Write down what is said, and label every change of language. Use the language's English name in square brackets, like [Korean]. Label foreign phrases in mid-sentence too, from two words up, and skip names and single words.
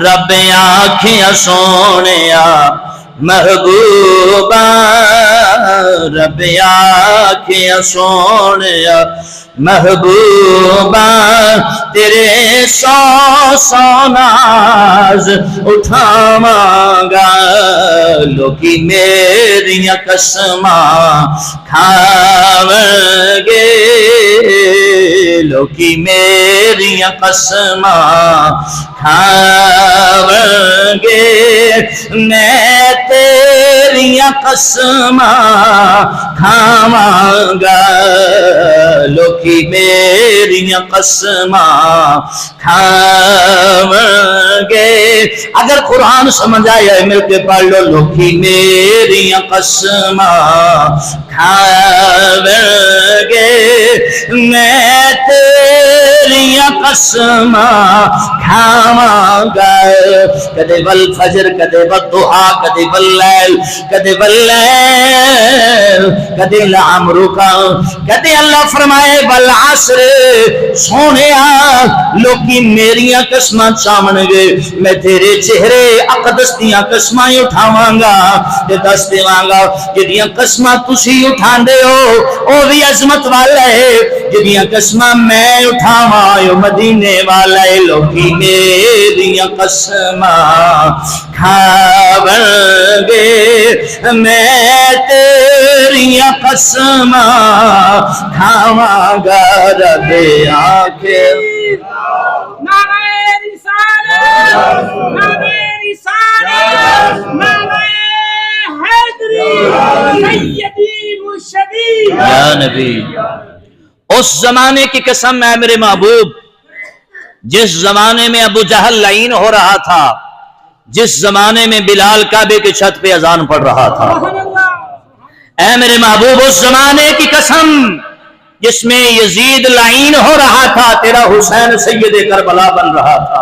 [Punjabi] رب آنکھیں سونیا محبوبہ، رب آنکھیں سونیا محبوبہ، تیرے سو ناز اٹھاواں گا، لوکی میریاں قسماں کھاویں گے، لوکی میریاں قسماں کھاویں گے، میں تیریاں قسماں کھاواں گا، لوکی میریاں قسماں کھاواں گے. [Urdu] اگر قرآن سمجھ آیا مل کے پڑھ لو. [Punjabi] لوکی میریاں قسماں کھاواں گے، میں تیریاں قسماں کھاواں گا. کدے والفجر کدے والضحیٰ کدے واللیل کدے واللیل کدے لعمرک، کدے اللہ فرمائے والعصر، سونیا لوکی میریاں قسماں چاون گے، میں تیرے چہرے اقدس دیاں قسماں اٹھاواں گا تے دس دیواں گا جدیاں قسماں تسی اٹھاندے ہو او بھی عظمت والا ہے، جدیاں قسماں میں اٹھاواں او مدینے والا ہے. لوکی میریاں قسماں کھاواں گے، میں تیریاں قسماں کھاواں گا. رب آنکھیں [Urdu] نعرہ رسالت، نعرہ رسالت، نعرہ حیدری، [Arabic] سیدی مرشدی یا نبی. [Urdu] اس زمانے کی قسم ہے میرے محبوب جس زمانے میں ابو جہل لعین ہو رہا تھا، جس زمانے میں بلال کعبے کی چھت پہ اذان پڑھ رہا تھا، اے میرے محبوب اس زمانے کی قسم جس میں یزید لعین ہو رہا تھا، تیرا حسین سید کربلا بن رہا تھا.